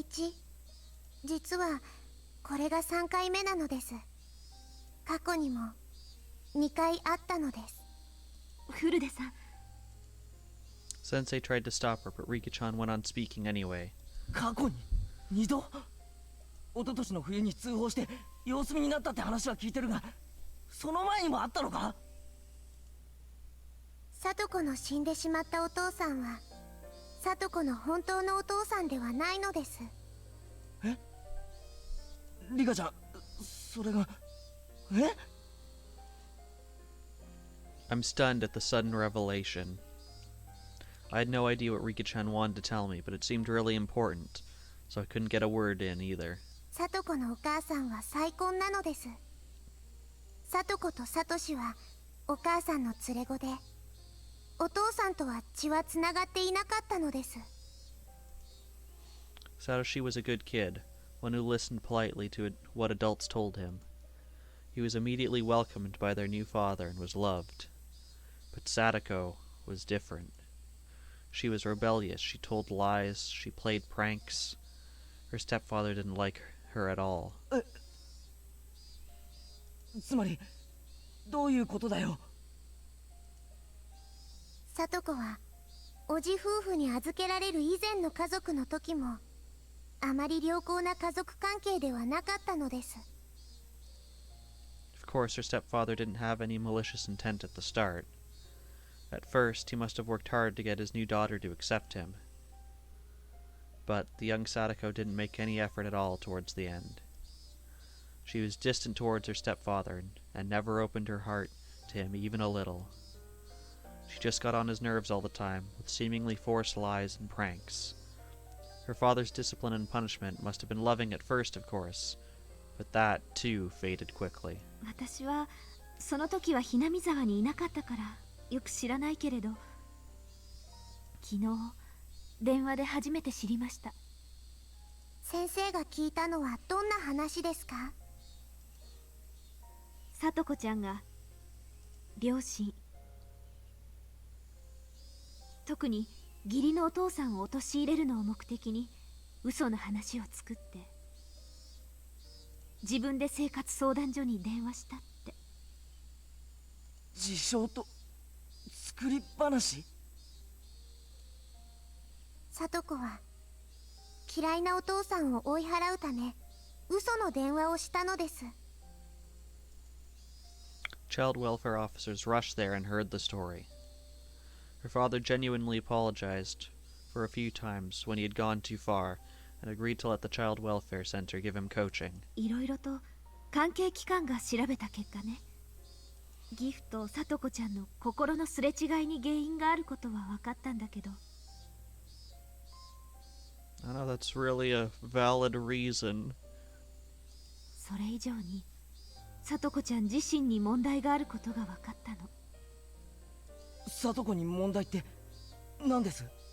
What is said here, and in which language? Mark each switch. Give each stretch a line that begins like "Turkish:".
Japanese: ケイチ、実はこれが3回目なのです。過去にも2回あったのです。古出さん。
English: Sensei tried to stop her, but Rika-chan went on speaking anyway.
Japanese: 過去に2度。一昨年の冬に通報して様子見になったって話は聞いてるが、その前にもあったのか。聡子の死んでしまったお父さんは聡子の本当のお父さんではないのです。え、リカちゃん、それがえ？
English: I'm stunned at the sudden revelation. I had no idea what Rika-chan wanted to tell me, but it seemed really important, so I couldn't get a word in either.
Japanese: 聡子のお母さんは再婚なのです。聡子とサトシはお母さんの連れ子で、お父さんとは血はつながっていなかったのです。
English: Satoshi was a good kid, one who listened politely to what adults told him. He was immediately welcomed by their new father and was loved. But Satoko was different. She was rebellious, she told lies, she played pranks. Her stepfather didn't like her at all.
Japanese: つまりどういうことだよ？聡子はおじ夫婦に預けられる以前の家族の時もあまり良好な家族関係ではなかったのです。
English: Of course, her stepfather didn't have any malicious intent at the start. At first, he must have worked hard to get his new daughter to accept him. But the young Satoko didn't make any effort at all towards the end. She was distant towards her stepfather and never opened her heart to him even a little. She just got on his nerves all the time, with seemingly forced lies and pranks. Her father's discipline and punishment must have been loving at first, of course, but that, too, faded quickly.
Japanese: 私はその時はひなみ沢にいなかったからよく知らないけれど、昨日電話で初めて知りました。先生が聞いたのはどんな話ですか？さとこちゃんが両親、特に義理のお父さんを陥れるのを目的に嘘の話を作って自分で生活相談所に電話したって。自称と作り話？聡子は嫌いなお父さんを追い払うため嘘の電話をしたのです。
English: Child welfare officers rushed there and heard the story. Her father genuinely apologized for a few times when he had gone too far and agreed to let the child welfare center give him coaching.
Japanese: いろいろと関係機関が調べた結果ね、ギフとさとこちゃんの心のすれ違いに原因があることは分かったんだけど。
English: I know that's really a valid reason.
Japanese: それ以上にさとこちゃん自身に問題があることが分かったの。さとこに問題って何です？